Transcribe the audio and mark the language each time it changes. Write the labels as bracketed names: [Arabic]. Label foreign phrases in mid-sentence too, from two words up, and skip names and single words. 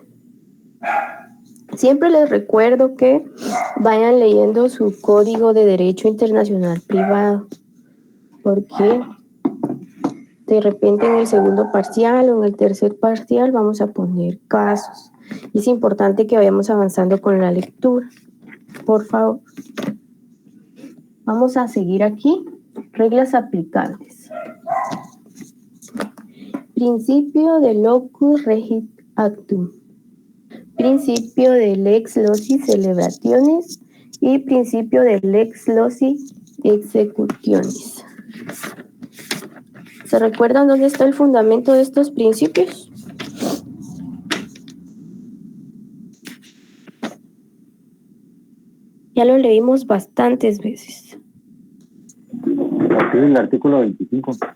[Spanish] Siempre les recuerdo que vayan leyendo su Código de Derecho Internacional Privado, porque de repente en el segundo parcial o en el tercer parcial vamos a poner casos. Y es importante que vayamos avanzando con la lectura. Por favor. Vamos a seguir aquí. Reglas aplicables. Principio de [Latin] locus regit actum. [Spanish] Principio de [Latin] lex loci celebrationis [Spanish] y principio de [Latin] lex loci executionis. [Spanish] ¿Se recuerdan dónde está el fundamento de estos principios? Ya lo leímos bastantes veces. Aquí el artículo 25.